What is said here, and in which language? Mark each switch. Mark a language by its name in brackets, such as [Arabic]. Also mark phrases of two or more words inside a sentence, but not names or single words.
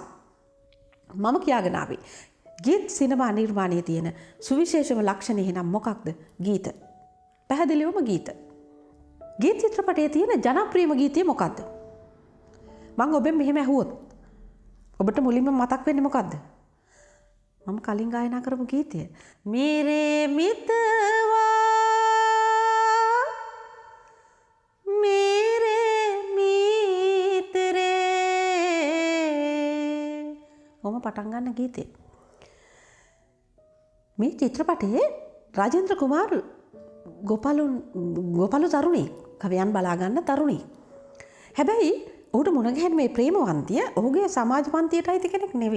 [Sinhala] මම කියාගෙන ආවේ ගීත් සිනමා නිර්මාණයේ තියෙන සුවිශේෂම ලක්ෂණය එහෙනම් මොකක්ද? ගීත. පැහැදිලිවම ගීත. ගීත චිත්‍රපටයේ තියෙන ජනප්‍රියම ගීතය මොකක්ද? මම ඔබෙන් මෙහෙම ඇහුවොත් ඔබට මුලින්ම මතක් වෙන්නේ මොකක්ද? මම කලින් ගායනා කරපු ගීතය. [Hindi] मेरे मितवा मेरे मित्रे. [Sinhala] ඔම පටන් ගන්න ගීතය. මේ චිත්‍රපටයේ රාජේන්ද්‍ර කුමාර් ගෝපලු තරුණී කවියන් බලා ගන්න තරුණී. හැබැයි ඔහුට මුණ ගැහෙන මේ ප්‍රේමවන්තිය ඔහුගේ සමාජ පන්තියට අයිති කෙනෙක් නෙවෙයි.